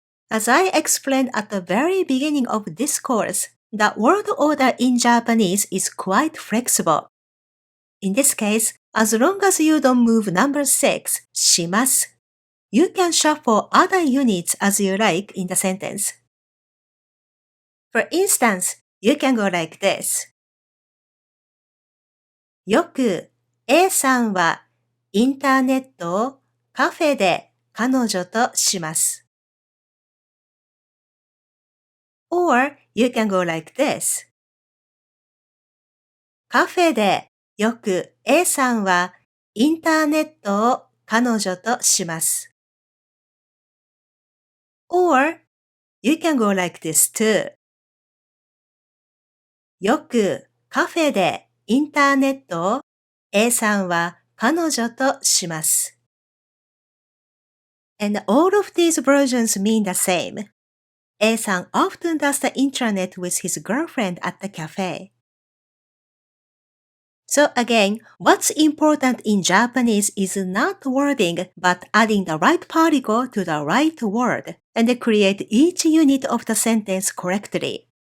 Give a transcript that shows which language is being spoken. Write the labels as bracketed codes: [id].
[en] As I explained at the very beginning of this course, the word order in Japanese is quite flexible. In this case, as long as you don't move number 6, します, you can shuffle other units as you like in the sentence. For instance, you can go like this. [ja] よく A さんはインターネットをカフェで彼女とします。 [en] Or you can go like this. [ja] カフェでよく A さんはインターネットを彼女とします。 [en] Or you can go like this too. [ja] よくカフェでインターネットを A さんは彼女とします。 [en] And all of these versions mean the same. A さん often does the intranet with his girlfriend at the cafe. So again, what's important in Japanese is not wording, but adding the right particle to the right word and create each unit of the sentence correctly.